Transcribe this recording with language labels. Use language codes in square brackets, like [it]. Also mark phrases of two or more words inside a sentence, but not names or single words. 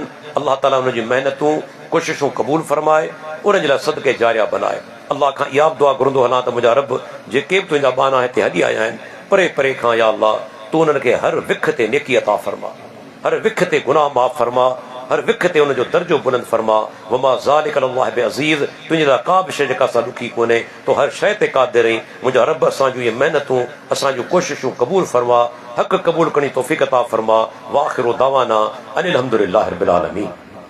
[sd] अल्लाह ताला उन जी महिनतूं कोशिशूं क़बूल फ़रमाए, उन जे लाइ सदके जारिया बनाए। अल्लाह खां इहा दुआ घुरंदो हलां त मुंहिंजा रब जेके बि तुंहिंजा बाना हिते हली आया आहिनि, परे परे खां या अल्लाह तूं उन्हनि खे हर विख ते नेकी अता फ़रमा, हर विख ते गुनाह माफ़ फ़रमा, हर विख ते उनजो दर्जो बुलंद फ़रमा। [ar] وما ذلك على الله بعزيز, [sd] तुंहिंजे लाइ का बि शइ जेका सां ॾुखी कोन्हे, तो हर शइ ते क़ादिर आहीं। मुंहिंजा रब असांजूं इहे महिनतूं, असांजूं कोशिशूं क़बूल फ़रमा, हक़ क़बूल करण जी तौफ़ीक़ अता फ़रमा। [ar] وآخر دعوانا أن الحمد لله رب العالمين.